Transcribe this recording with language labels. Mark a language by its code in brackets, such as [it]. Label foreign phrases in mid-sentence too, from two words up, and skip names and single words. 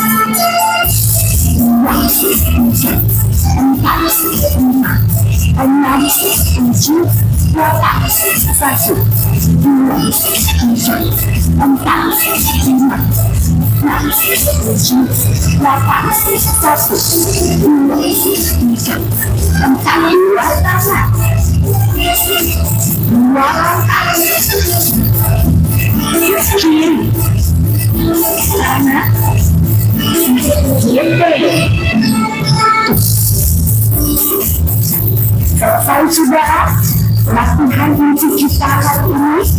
[id] dua, tiga, empat, lima, enam, tujuh, delapan, satu, dua, tiga, empat, lima, enam, tujuh, delapan, satu, dua, tiga, empat, dua tangan, dua langkah, kiri, kanan, kiri. Selesai sudah latihan untuk kita hari ini.